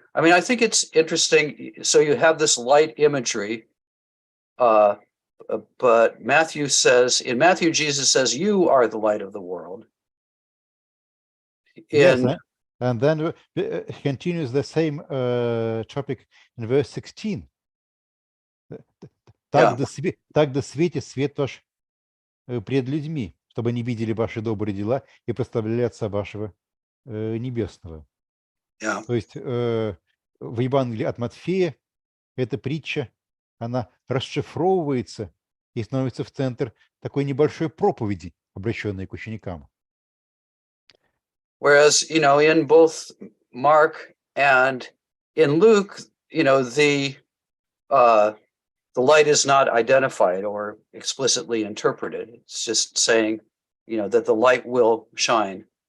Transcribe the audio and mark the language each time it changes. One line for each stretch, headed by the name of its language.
English: I mean, I think it's interesting. So you have this light imagery, but Matthew says, in Matthew, Jesus says, "You are the light of the world." Yes, and then continues the same topic in verse 16.
Russian: Так да светит свет ваш пред людьми, чтобы они видели ваши добрые дела и прославляли Отца вашего Небесного. То есть в Евангелии от Матфея эта притча, она расшифровывается и становится в центр такой небольшой проповеди, обращенной к ученикам.
English: Whereas, in both Mark and in Luke, the light is not identified or explicitly interpreted. It's just saying, that the light will shine.